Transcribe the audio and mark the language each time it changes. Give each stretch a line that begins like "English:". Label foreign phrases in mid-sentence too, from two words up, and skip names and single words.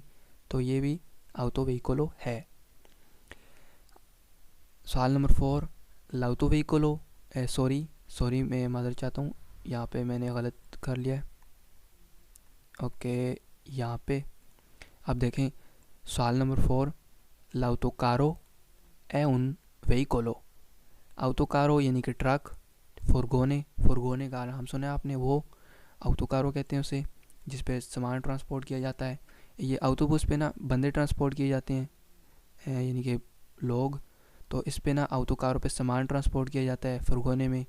Hindi: तो ये भी autoveicolo है। सवाल नंबर 4, l'autoveicolo सॉरी मैं माज़रत चाहता हूँ, यहाँ पे मैंने गलत कर लिया है। ओके, यहाँ पे अब देखें सवाल नंबर 4,
Italian: l'autocaro è un veicolo।
Hindi: autocaro यानी कि ट्रक, फुरगोने का नाम सुना है आपने, वो autocaro कहते हैं उसे, जिस पे सामान ट्रांसपोर्ट किया जाता है। ये ऑटोबस पे ना बंदे ट्रांसपोर्ट किए जाते हैं, यानी कि लोग, तो इस पे ना autocaro पे सामान ट्रांसपोर्ट किया जाता है फुरगोने में।